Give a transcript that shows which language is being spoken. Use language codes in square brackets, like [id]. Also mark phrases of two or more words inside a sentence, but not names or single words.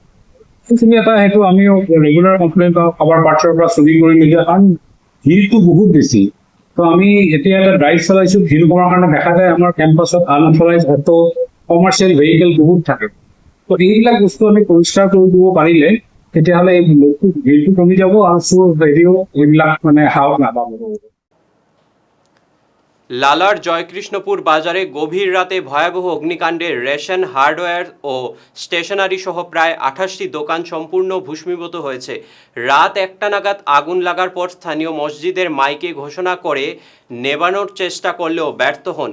[as] সেইখিনি এটা সেইটো আমি [en] regular complaint [as] পাওঁ কাৰোবাৰ পাৰ্টছৰ পৰা চুৰি কৰি নিদিয়া, কাৰণ ভিৰটো বহুত বেছি। তো আমি এতিয়া এটা ড্ৰাইভ চলাইছোঁ, ভিৰ কমাৰ কাৰণে দেখা যায় আমাৰ কেম্পাছত [en] unauthorised auto, commercial vehicle [as] বহুত থাকে। তো এইবিলাক বস্তু আমি পৰিষ্কাৰ কৰি দিব পাৰিলে তেতিয়াহ'লে এই ভিৰটো কমি যাব আৰু চোৰ হেৰিও এইবিলাক সাহস নাপাব। [bn] লালার জয়কৃষ্ণপুর বাজারে গভীর রাতে ভয়াবহ অগ্নিকাণ্ডে রেশন, হার্ডওয়্যার ও স্টেশনারি সহ প্রায় 28টি দোকান সম্পূর্ণ ভস্মীভূত হয়েছে। রাত 1টা নাগাদ আগুন লাগার পর স্থানীয় মসজিদের মাইকে ঘোষণা করে নেভানোর চেষ্টা করলেও ব্যর্থ হন।